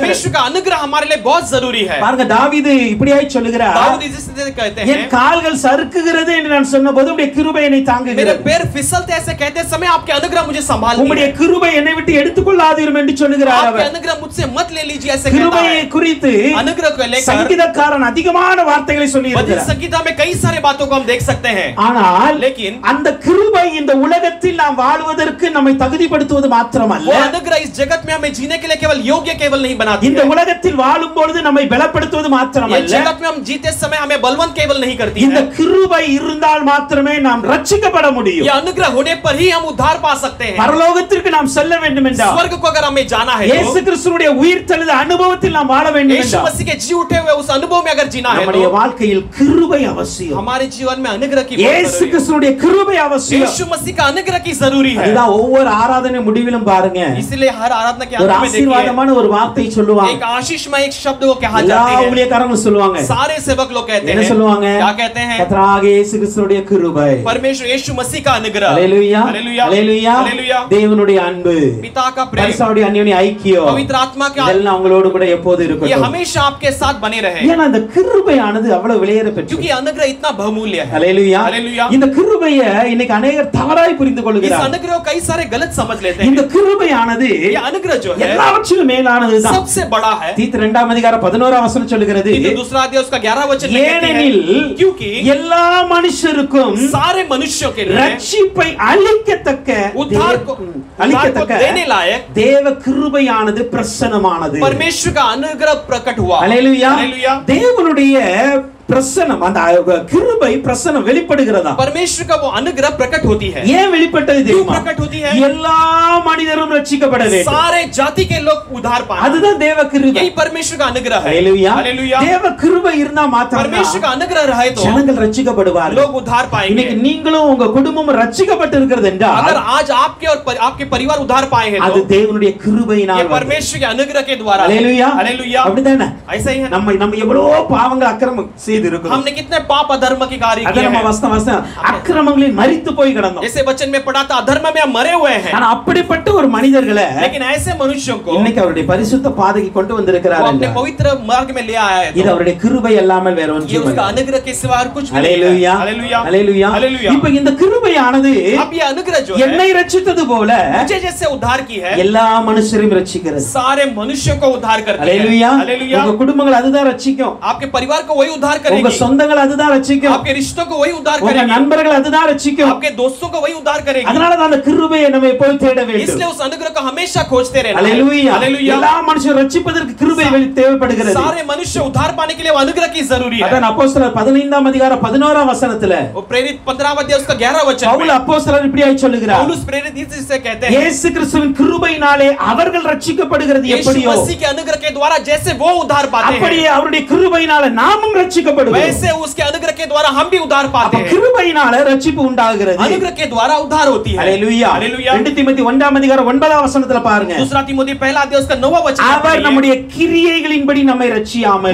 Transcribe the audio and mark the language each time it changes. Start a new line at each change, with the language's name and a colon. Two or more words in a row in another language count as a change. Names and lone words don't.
Hindi: परमेश्वर का अनुग्रह हमारे लिए बहुत जरूरी है।
Tamil: பாருங்க தாவீது இப்படியாய் சொல்லுகிறார்.
Hindi: दाऊद इस तरह कहते
Tamil: என்
Hindi: हैं
Tamil: கால்கள் சறுக்குகிறது என்று நான் சொன்னபோது உம்முடைய கிருபை என்னை
Hindi: मेरे
Tamil: தாங்குகிறது.
Hindi: पैर फिसलते ऐसे कहते समय आपके अनुग्रह मुझे संभाल
Tamil: உம்முடைய கிருபை என்னை விட்டு எடுத்துக்கொள்ளாதீரும் என்று சொல்லுகிறார்
Hindi: आपके
Tamil: அவர்.
Hindi: अनुग्रह मुझसे मत ले लीजिए ऐसे कहता
Tamil: கிருபையை
Hindi: है।
Tamil: குறித்து
Hindi: अनुग्रह को लेकर
Tamil: சங்கீதக்காரன் அதிகமான வார்த்தைகளை சொல்லி
Hindi: भजन
Tamil: இருக்கிறார்.
Hindi: संगीता में कई सारे बातों को हम देख सकते हैं,
Tamil: ஆனால்
Hindi: लेकिन
Tamil: அந்த கிருபை இந்த உலகத்தில் நாம் வாழ்வதற்கு நம்மை தகுதிப்படுத்துவது மாத்திரமல்ல,
Hindi: वो अनुग्रह इस जगत में हमें जीने के लिए केवल योग्य केवल नहीं बनाती
Tamil: இந்த
Hindi: है।
Tamil: உலகத்தில் வாழும் பொழுது நம்மை பலப்படுத்துவது
Hindi: ये
Tamil: மாத்திரமல்ல,
Hindi: जगत में हम जीते समय हमें बलवंत केवल नहीं करती
Tamil: இந்த
Hindi: है।
Tamil: கிருபை இருந்தால் மாத்திரமே நாம் ரட்சிக்கப்பட முடியும்.
Hindi: ये अनुग्रह होने पर ही हम उद्धार पा सकते हैं।
Tamil: பரலோகத்திற்கு நாம் செல்ல வேண்டும் என்றால்,
Hindi: स्वर्ग को अगर हमें जाना है
Tamil: இயேசு
Hindi: तो
Tamil: கிறிஸ்துவுடைய உயிர்த்தெழுந்த அனுபவத்தில் நாம் வாழ வேண்டும்
Hindi: यीशु
Tamil: என்றால்,
Hindi: मसीह के जी उठे हुए उस अनुभव में अगर जीना है
Tamil: நம்முடைய
Hindi: तो
Tamil: வாழ்க்கையில் கிருபை அவசியம்.
Hindi: हमारे जीवन में अनुग्रह की बहुत
Tamil: இயேசு
Hindi: जरूरी है।
Tamil: கிறிஸ்துவுடைய கிருபை அவசியம்.
Hindi: यीशु मसीह का अनुग्रह की जरूरी है।
Tamil: அதுதான் ஒவ்வொரு ஆராதனை முடிவிலும் பாருங்க,
Hindi: इसलिए हर आराधना के
Tamil: ஒரு
Hindi: अंत में देखिए
Tamil: ஆசீர்வாதமான ஒரு வார்த்தை சொல்லுவாங்க.
Hindi: एक आशीषमय एक शब्द को कहा
Tamil: எல்லா
Hindi: जाता है।
Tamil: ஊழியக்காரங்களும் சொல்லுவாங்க.
Hindi: सारे सेवक लोग कहते
Tamil: என்ன
Hindi: हैं,
Tamil: சொல்லுவாங்க?
Hindi: क्या कहते हैं?
Tamil: கர்த்தராகிய இயேசு கிறிஸ்துவுடைய கிருபை.
Hindi: परमेश्वर यीशु मसीह का अनुग्रह।
Tamil: ஹalleluya.
Hindi: हालेलुया।
Tamil: ஹalleluya.
Hindi: हालेलुया।
Tamil: தேவனுடைய அன்பு,
Hindi: पिता का प्रेम,
Tamil: பரிசுத்தருடைய அந்யோன்ய ஐக்கியம்,
Hindi: पवित्र आत्मा का
Tamil: இதெல்லாம் உங்களோடு கூட எப்போது
Hindi: ये
Tamil: இருக்கட்டும்.
Hindi: हमेशा आपके साथ बने रहे,
Tamil: ஏன்னா அந்த கிருபையானது அவ்வளவு விலையேற பெற்றது.
Hindi: क्योंकि अनुग्रह इतना बहुमूल्य है।
Tamil: ஹalleluya.
Hindi: हालेलुया।
Tamil: இந்த கிருபையை இன்னைக்கு अनेகர் தவறாய் புரிந்து
Hindi: इस
Tamil: கொள்கிறார்கள்.
Hindi: अनुग्रह को कई सारे गलत समझ लेते
Tamil: இந்த
Hindi: हैं।
Tamil: கிருபையானது
Hindi: ये अनुग्रह जो है
Tamil: எல்லாவற்றிலும் மேலானதுதான்.
Hindi: सबसे बड़ा है।
Tamil: தீத்து 2ஆம் அதிகாரம் 11ஆம் வசனம் சொல்லுகிறது,
Hindi: तीतु दूसरा अध्याय उसका 11वां वचन में कहते
Tamil: ஏனெனில்
Hindi: हैं क्योंकि
Tamil: எல்லா மனுஷருக்கும்
Hindi: सारे मनुष्यों के लिए
Tamil: ரட்சிப்பை அளிக்கத்தக்க
Hindi: उद्धार को देने लायक
Tamil: தேவ கிருபையானது பிரசன்னமானது.
Hindi: परमेश्वर का अनुग्रह प्रकट हुआ।
Tamil: ஹalleluya.
Hindi: हालेलुया।
Tamil: தேவனுடைய பிரசன்னம் அந்த கிருபை பிரசன்னம் வெளிப்படுகிறதா
Hindi: परमेश्वर का वो अनुग्रह प्रकट होती है
Tamil: ஏன் வெளிப்பட்டது
Hindi: क्यों
Tamil: தெரியுமா
Hindi: प्रकट होती है
Tamil: எல்லா மனிதரும் ரட்சிக்கப்பட வேண்டும்
Hindi: सारे जाति के लोग उद्धार पाए
Tamil: அதுதான் தேவ கிருபை
Hindi: यही परमेश्वर का अनुग्रह है
Tamil: ஹalleluya
Hindi: हालेलुया
Tamil: தேவ கிருபை இருந்தா மாத்திரம்
Hindi: परमेश्वर का अनुग्रह रहे तो
Tamil: ஜனங்கள் ரட்சிக்கப்படுவார்கள்
Hindi: लोग उद्धार पाएंगे
Tamil: இன்னைக்கு நீங்களும் உங்க குடும்பமும் ரட்சிக்கப்பட்டிருக்கிறது என்றால்
Hindi: अगर आज आपके और आपके परिवार उद्धार पाए हैं
Tamil: அது தேவனுடைய கிருபையினால்
Hindi: ये परमेश्वर के अनुग्रह के द्वारा
Tamil: ஹalleluya
Hindi: हालेलुया
Tamil: அப்படிதானே
Hindi: ऐसा ही है
Tamil: நம்ம எவ்வளவு பாவங்கள் அக்கிரமம் செய்து இருக்கிறோம்
Hindi: हमने कितने पाप अधर्म के कार्य किए
Tamil: அதர்ம
Hindi: हैं
Tamil: வஸ்தம் அக்கிரமங்களில் மரித்து போய் கிடந்தோம்
Hindi: जैसे वचन में पढ़ा था अधर्म में हम मरे हुए हैं
Tamil: ஆனா அப்படிப்பட்ட ஒரு மனிதர்களை
Hindi: लेकिन ऐसे मनुष्यों को
Tamil: இன்னைக்கு அவருடைய பரிசுத்த பாதைக்கு கொண்டு
Hindi: वो
Tamil: வந்திருக்கிறார்
Hindi: अपने पवित्र मार्ग में ले आया है
Tamil: இது அவருடைய கிருபை அல்லாமல் வேற
Hindi: ये
Tamil: ஒன்றும்
Hindi: उसका
Tamil: இல்லை
Hindi: अनुग्रह के सिवा और कुछ भी नहीं
Tamil: ஹalleluya
Hindi: है हालेलुया
Tamil: ஹalleluya
Hindi: हालेलुया
Tamil: இப்போ இந்த கிருபையானது
Hindi: अब ये अनुग्रह जो है
Tamil: என்னை ரட்சித்தது போல
Hindi: मुझे जैसे उद्धार की है
Tamil: எல்லா மனுஷரையும் ரட்சிக்கிறது
Hindi: सारे मनुष्यों को उद्धार करती है
Tamil: ஹalleluya
Hindi: हालेलुया
Tamil: உங்க குடும்பங்கள் அதுதான் ரட்சிக்கும்
Hindi: आपके परिवार को वही उद्धार
Tamil: உங்க
Hindi: करेगी
Tamil: சொந்தங்கள் அதுதான் ரட்சிக்கும்
Hindi: आपके रिश्तों को वही उद्धार
Tamil: உங்க
Hindi: करेगी
Tamil: நண்பர்கள் அதுதான் ரட்சிக்கும்
Hindi: आपके दोस्तों को वही उद्धार करेगी
Tamil: அதனால தான் அந்த கிருபையை நம்ம எப்போதும் தேட வேண்டும்
Hindi: इसलिए उस अनुग्रह को हमेशा खोजते रहना
Tamil: ஹalleluya
Hindi: हालेलुया
Tamil: எல்லா மனுஷரும் ரட்சிப்பதற்கு கிருபை தேவைப்படுகிறது
Hindi: सारे मनुष्य उद्धार पाने के लिए वो अनुग्रह की जरूरी है
Tamil: அதான் அப்போஸ்தலர் 15ஆம் அதிகாரம் 11ஆம் வசனத்துல
Hindi: वो प्रेरित 15वां अध्याय उसका 11वां वचन
Tamil: பவுல் அப்போஸ்தலர் இப்படியாய் சொல்லுகிறார்
Hindi: पौलुस प्रेरित इससे कहते हैं
Tamil: இயேசு கிறிஸ்துவின் கிருபையினாலே அவர்கள் ரட்சிக்கப்படுகிறது
Hindi: यीशु
Tamil: எப்படியோ
Hindi: मसीह के अनुग्रह के द्वारा जैसे वो उद्धार पाते हैं
Tamil: அப்படியே அவருடைய கிருபையினாலே நாமும் ரட்சிக்கப்படுவோம்
Hindi: वैसे उसके अनुग्रह के द्वारा हम भी उद्धार पाते हैं
Tamil: கிருபையினாலே ரட்சிப்பு உண்டாகிறது
Hindi: अनुग्रह के द्वारा उद्धार होती है
Tamil: ஹalleluya
Hindi: हालेलुया
Tamil: 2 தீமோத்தேயு 1ஆம் அதிகாரம் 9ஆம் வசனத்துல பாருங்க
Hindi: दूसरा तीमुथी पहला अध्याय उसका 9वां वचन
Tamil: அவர் நம்முடைய கிரியைகளின்படி நம்மை ரட்சியாமல்